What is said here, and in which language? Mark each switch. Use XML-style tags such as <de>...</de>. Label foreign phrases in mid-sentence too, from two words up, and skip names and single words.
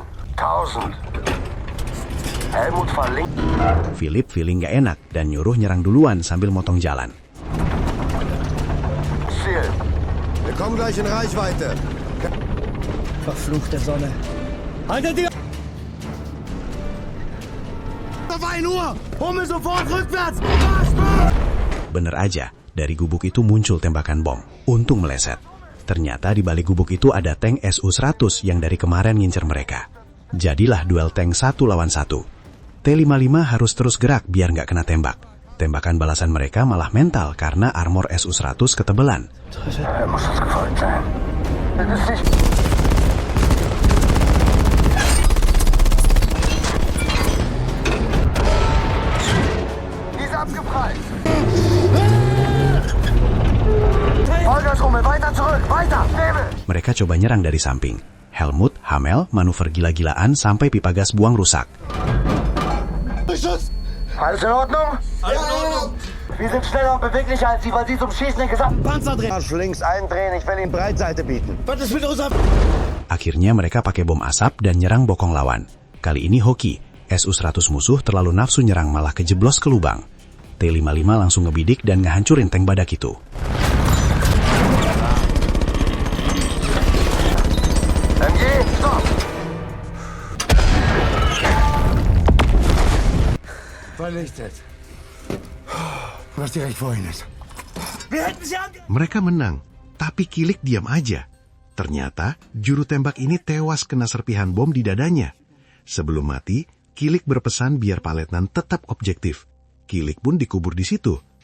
<de>1000! Helmut von links.</de> <id>Philip feeling gak enak dan nyuruh nyerang duluan sambil motong jalan.</id> <de>Ziel. Wir kommen gleich in Reichweite. Verfluchte Sonne. Haltet die... Auf 1 Uhr! Hummel sofort rückwärts!</de> <id>Bener aja, dari gubuk itu muncul tembakan bom. Untung meleset. Ternyata di balik gubuk itu ada tank Su-100 yang dari kemarin ngincer mereka. Jadilah duel tank 1 lawan 1. T-55 harus terus gerak biar nggak kena tembak. Tembakan balasan mereka malah mental karena armor Su-100 ketebelan.</id> <de>Muss uns gefolgt sein. Das ist nicht... Die ist abgeprallt. Vollgasrummel, weiter zurück, weiter, Nebel!</de> <id>Mereka coba nyerang dari samping. Helmut, Hamel, manuver gila-gilaan sampai pipa gas buang rusak.</id> <de>Alles in Ordnung? Alles in Ordnung. Wir sind schneller und beweglicher als Sie, weil Sie zum Schießen den gesamten Panzer drehen. Arsch links eindrehen, ich will Ihnen Breitseite bieten. Was ist mit unserem...</de> <id>Akhirnya mereka pakai bom asap dan nyerang bokong lawan. Kali ini hoki. Su-100 musuh terlalu nafsu nyerang malah kejeblos ke lubang. T-55 langsung ngebidik dan ngehancurin tank badak itu.</id> <de>MG, stop! Vernichtet. Was direkt vor Ihnen ist.</de> <id>Mereka menang, tapi Kilik diam aja. Ternyata, juru tembak ini tewas kena serpihan bom di dadanya. Sebelum mati, Kilik berpesan biar Pak Letnan tetap objektif. Kilik pun dikubur di situ.</id>